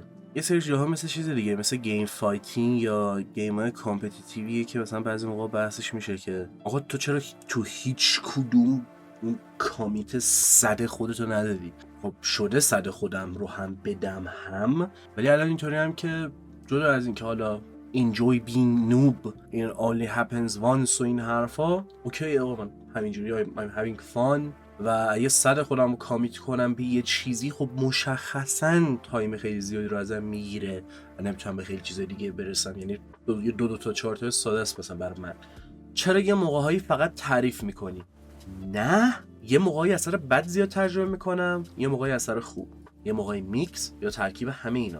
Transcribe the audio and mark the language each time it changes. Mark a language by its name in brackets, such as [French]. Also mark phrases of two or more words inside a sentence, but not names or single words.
[Persian] یه سری جاها مثل چیز دیگه، مثل [English] game fighting [Persian] یا گیم‌های کامپتیتیویه که مثلا بعضی موقع بحثش میشه که آقا تو چرا تو هیچ کدوم اون کامیت صد خودتو ندادی؟ خب شده صد خودم رو هم بدم هم، ولی الان اینطوری هم که جدا از این که حالا [English] enjoy being noob it only happens once [Persian] و این حرفا، اوکی آقا من همینجوری [English] I'm having fun [Persian] و اگه صد خودم رو کامیت کنم به یه چیزی، خب مشخصا تایم خیلی زیادی رو ازم میگیره و نمیتونم به خیلی چیز دیگه برسم. یعنی دو تا چهار تا ساده است مثلا برای من. چرا یه موقع‌هایی فقط تعریف میکنی؟ نه، یه موقعی اثر بد زیاد تجربه میکنم، یه موقعی اثر خوب، یه موقعی میکس یا ترکیب همه اینا.